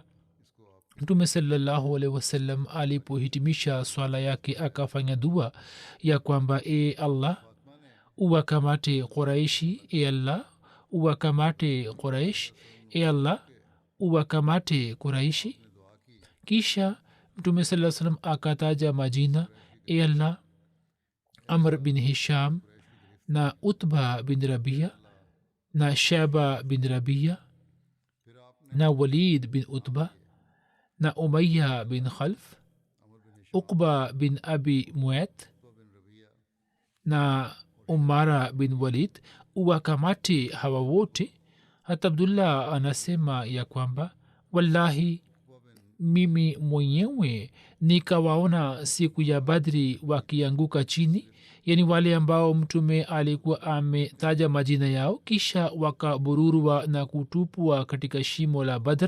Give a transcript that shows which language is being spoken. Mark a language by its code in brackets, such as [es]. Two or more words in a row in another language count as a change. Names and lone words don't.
[sw] Mtume [ar] صلى الله عليه وسلم [sw] alipohitimisha swala yake akafanya dua ya kwamba e Allah, uwakamate Quraishi, e Allah uwakamate Quraish, e Allah uwakamate Quraishi. Kisha Mtume [ar] صلى الله عليه وسلم [sw] akataja majina, e Allah, Amr bin Hisham na Utba bin Rabia na Shaba bin Rabia na Walid bin Utba na Umayya bin Khalf, Uqba bin Abi Muayt na Umara bin Walid. Uwakamate hawa wote. Hata Abdullah anasema ya kwamba wallahi mimi mwenyewe nikawaona siku ya Badri wakianguka chini, yani wale ambao mtume alikuwa ametaja majina yao, kisha wakabururwa na kutupwa katika shimo la Badr.